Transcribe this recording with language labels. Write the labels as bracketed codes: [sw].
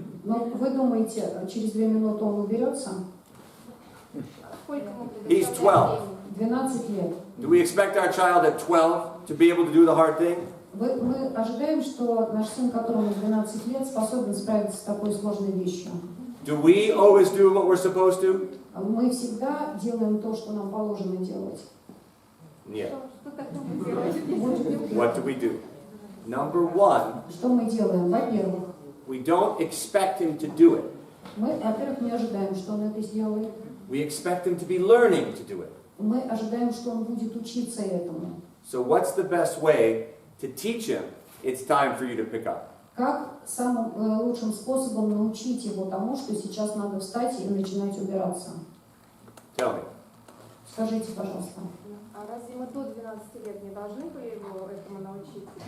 [ru] Но вы думаете, через 2 минуты он уберется? [en] He's 12. [ru] 12 лет. [en] Do we expect our child at 12 to be able to do the hard thing? [ru] Мы ожидаем, что наш сын, которому 12 лет, способен справиться с такой сложной вещью. [en] Do we always do what we're supposed to? [ru] Мы всегда делаем то, что нам положено делать. [en] Yeah. [ru] Что такое делать? [en] What do we do? Number one, [ru] Что мы делаем? Во-первых, [en] we don't expect him to do it. [ru] мы, во-первых, не ожидаем, что он это сделает. [en] We expect him to be learning to do it. [ru] Мы ожидаем, что он будет учиться этому. [en] So what's the best way to teach him it's time for you to pick up? [ru] Как самым лучшим способом научить его тому, что сейчас надо встать и начинать убираться? [en] Tell me. [ru] Скажите, пожалуйста. А разве мы до 12 лет не должны были его этому научить?